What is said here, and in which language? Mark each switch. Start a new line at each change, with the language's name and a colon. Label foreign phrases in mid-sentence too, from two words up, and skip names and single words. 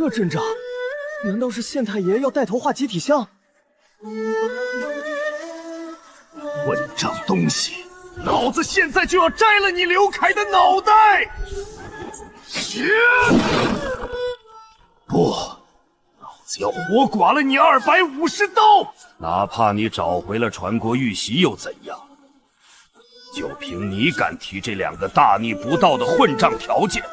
Chinese: 陣仗，難道是縣太爺要帶頭畫集體像？混賬東西！老子現在就要摘了你劉凱的腦袋！不，老子要活剮了你250刀！哪怕你找回了傳國玉璽又怎樣？就憑你敢提這2個大逆不道的混賬條件，